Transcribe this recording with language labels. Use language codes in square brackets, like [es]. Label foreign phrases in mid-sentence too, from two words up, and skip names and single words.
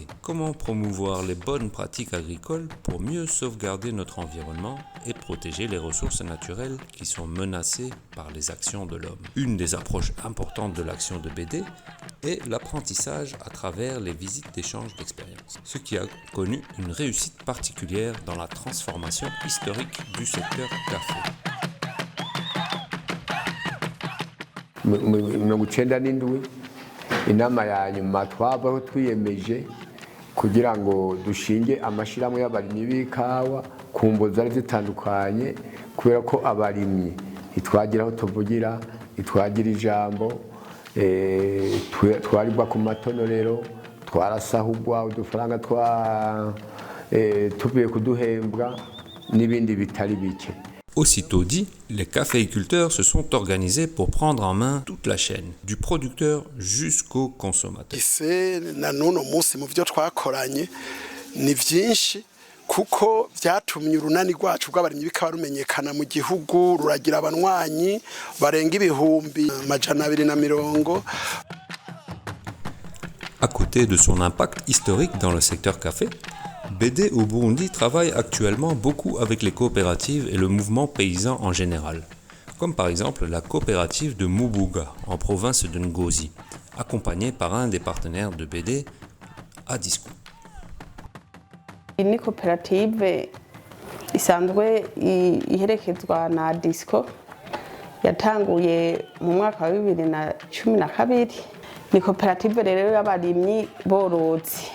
[fr] Comment promouvoir les bonnes pratiques agricoles pour mieux sauvegarder notre environnement et protéger les ressources naturelles qui sont menacées par les actions de l'homme? Une des approches importantes de l'action de BD est l'apprentissage à travers les visites d'échange d'expériences, ce qui a connu une réussite particulière dans la transformation historique du secteur café. [rn] Mirongo icyenda n'indwi inama ya nyuma twabaho twiyemeje kugira ngo dushinge amashyirahamwe y'abarimyi b'ikawa ku mbo zari zitandukanye kubera ko abarimyi ntitwagira aho tuvugira, ntitwagira ijambo, twaribwa ku matonorero, twarasahugwa udufaranga tuvuye kuduhembwa n'ibindi bitari bike. [fr] Aussitôt dit, les caféiculteurs se sont organisés pour prendre en main toute la chaîne, du producteur jusqu'au consommateur. [rn] Na n'uno munsi mu byo twakoranye ni byinshi kuko byatumye urunani rwacu rw'abarimyi b'ikawa rumenyekana mu gihugu, ruragira abanywanyi barenga ibihumbi 240. [fr] À côté de son impact historique dans le secteur café, BD au Burundi travaille actuellement beaucoup avec les coopératives et le mouvement paysan en général, comme par exemple la coopérative de Mubuga en province de Ngozi, accompagnée par un des partenaires de BD, Adisco. [rn] Ni koperative isanzwe iherekezwa na Adisco yatanguye mu mwaka wa 2012. Ni koperative rero y'abarimyi borozi.